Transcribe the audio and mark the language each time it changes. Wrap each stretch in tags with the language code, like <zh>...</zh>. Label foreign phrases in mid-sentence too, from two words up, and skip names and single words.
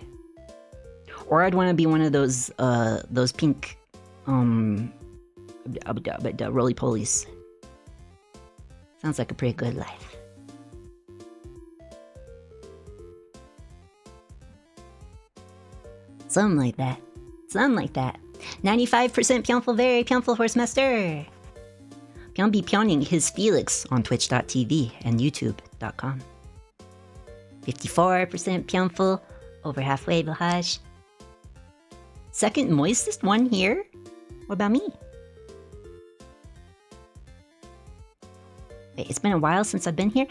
<en>Or I'd want to be one of those pink, roly-polies. Sounds like a pretty good life. Something like that. Something like that. 95% Pyonful, very Pyonful Horsemaster. Pyon be pyoning his Phelix on twitch.tv and youtube.com. 54% Pyonful, over halfway Bahaj. Second moistest one here? What about me? Wait, it's been a while since I've been here.</en>